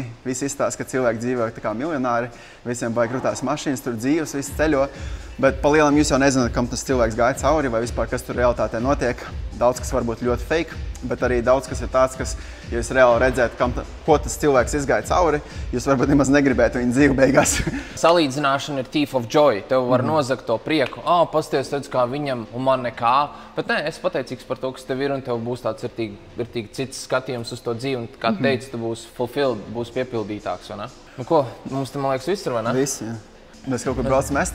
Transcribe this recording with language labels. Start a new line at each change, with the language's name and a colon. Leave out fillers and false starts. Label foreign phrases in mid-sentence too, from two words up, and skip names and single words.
Latvian: Visi izstāsta, ka cilvēki dzīvo tā kā miljonāri. Visiem baigi krutās mašīnas, tur dzīves, visi ceļo. Bet pa lielam jūs jau nezināt, kam tas cilvēks gāja cauri vai vispār, kas tur realitātē notiek. Daudz, kas varbūt ļoti fake, bet arī daudz, kas ir tāds, kas, ja jūs reāli redzētu, ko tas cilvēks izgāja cauri, jūs varbūt nemaz negribētu viņu dzīvi beigās. Salīdzināšana ir
English: thief of joy.
Latvian: Tev var nozagt to prieku. Pasties, redz, kā viņam un man nekā. Bet nē, es pateicīgs par to, kas tev ir, un tev būs tāds vērtīgi cits skatījums uz to dzīvi. Un, kā teici, tu būsi fulfilled, būsi piepildītāks, vai ne? Nu ko, mums te, man liekas, viss ir, vai ne? Viss, jā. Mēs kaut kur braucam mest.